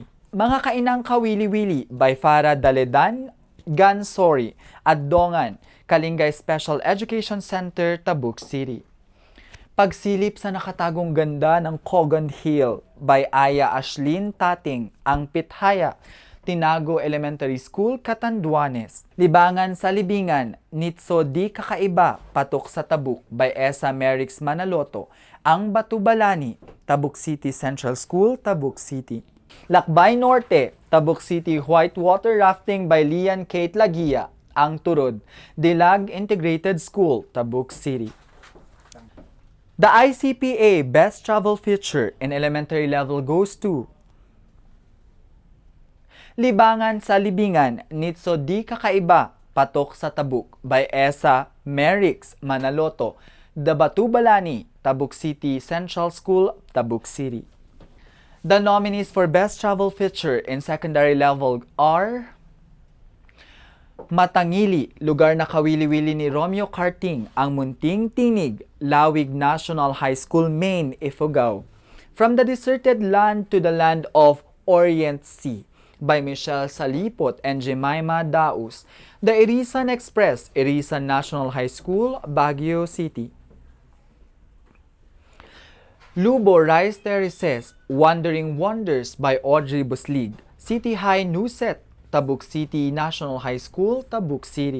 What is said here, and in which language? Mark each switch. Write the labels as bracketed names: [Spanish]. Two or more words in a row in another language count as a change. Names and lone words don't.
[Filipino] Mga Kainang Kawili-wili by Farah Daledan Gansori at Dongan, Kalingay Special Education Center, Tabuk City. Pagsilip sa nakatagong ganda ng Cogon Hill by Aya Ashlyn Tating, Ang Pithaya, Tinago Elementary School, Catanduanes. Libangan sa Libingan, Nitso Di Kakaiba, Patok sa Tabuk by Esa Merix Manaloto, Ang Batubalani, Tabuk City Central School, Tabuk City. Lakbay Norte, Tabuk City Whitewater Rafting by Lian Kate Lagia, Ang Turod, Dilag Integrated School, Tabuk City. [English] The ICPA Best Travel Feature in Elementary Level goes to Libangan sa Libingan, Nitso Di Kakaiba, Patok sa Tabuk by Esa Merix Manaloto, The Batubalani, Tabuk City Central School, Tabuk City. The nominees for Best Travel Feature in Secondary Level are Matangili, Lugar na Kawili-wili ni Romeo Carting, Ang Munting Tinig, Lawig National High School, Maine, Ifugao. From the Deserted Land to the Land of Orient Sea by Michelle Salipot and Jemima Daus, The Irisan Express, Irisan National High School, Baguio City. Lubo Rice Terraces, Wandering Wonders by Audrey Buslig, City High Nuset, Tabuk City National High School, Tabuk City.